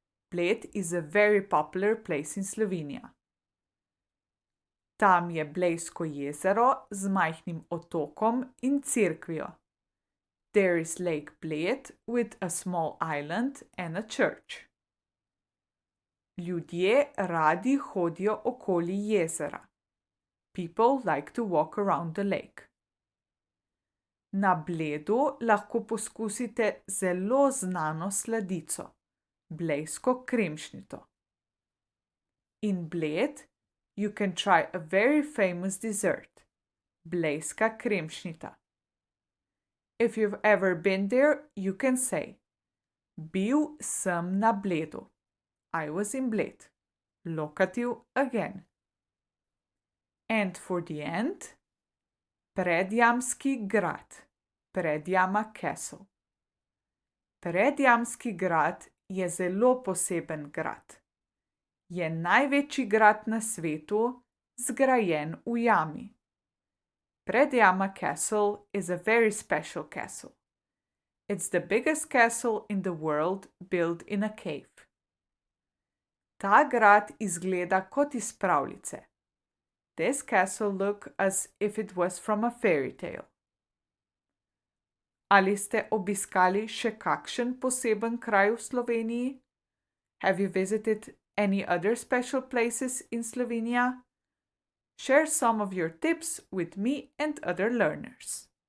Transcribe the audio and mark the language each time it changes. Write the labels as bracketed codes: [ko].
[en] Bled is a very popular place in Slovenia. [sl] Tam je Blejsko jezero z majhnim otokom in cerkvijo. [en] There is Lake Bled with a small island and a church. [sl] Ljudje radi hodijo okoli jezera. [en] People like to walk around the lake. [sl] Na Bledu lahko poskusite zelo znano sladico, blejsko kremšnito. [en] In Bled, you can try a very famous dessert, blejska kremšnita. If you've ever been there, you can say, [sl] Bil sem na Bledu. [en] I was in Bled. Locative again. And for the end, Predjamski grad, Predjama Castle. [sl] Predjamski grad je zelo poseben grad. Je največji grad na svetu, zgrajen v jami. [en] Predjama Castle is a very special castle. It's the biggest castle in the world built in a cave. [sl] Ta grad izgleda kot iz pravljice. [en] This castle looks as if it was from a fairy tale. [sl] Ali ste obiskali še kakšen poseben kraj v Sloveniji? [en] Have you visited any other special places in Slovenia? Share some of your tips with me and other learners.